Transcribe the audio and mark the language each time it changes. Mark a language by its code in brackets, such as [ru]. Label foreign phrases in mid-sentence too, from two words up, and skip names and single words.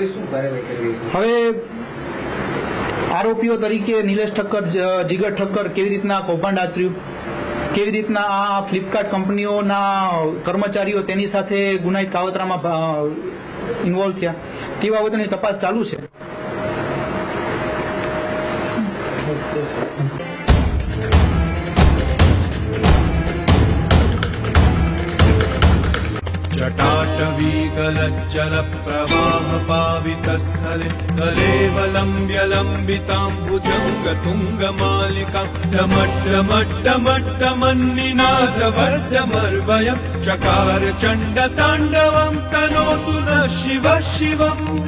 [gu] હવે આરોપીઓ તરીકે નિલેશ ઠક્કર, જીગર ઠક્કર કેવી રીતના કૌભાંડ આચર્યું, કેવી રીતના આ ફ્લિપકાર્ટ કંપનીઓના કર્મચારીઓ તેની સાથે ગુનાહિત કાવતરામાં ઇન્વોલ્વ થયા તે બાબતની તપાસ ચાલુ છે. [sa] जटाटवीगलज्जल प्रवाह पावितस्थले तलेवलम्ब्य लम्बिताम्बुजङ्ग तुङ्गमालिका डमड्डमड्डमड्डमन्निनादवर्धमर्वयं चकार चण्डताण्डवं तनोतु न शिव शिवम्.